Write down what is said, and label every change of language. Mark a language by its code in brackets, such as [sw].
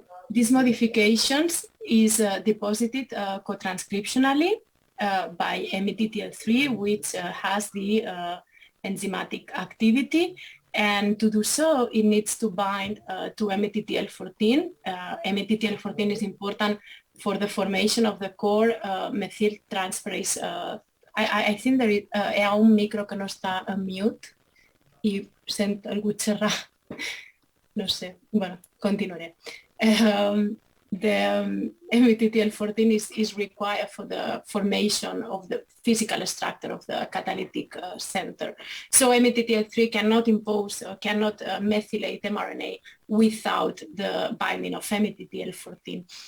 [en] These modifications is deposited co-transcriptionally by METTL3, which has the enzymatic activity, and to do so, it needs to bind to METTL14. METTL14 is important for the formation of the core methyltransferase. I think there is [ca] un micro que no està en mute i sent algú xerrar. No sé, bueno, continuaré. [en] The METTL14 is required for the formation of the physical structure of the catalytic center. So METTL3 cannot methylate mRNA without the binding of METTL14.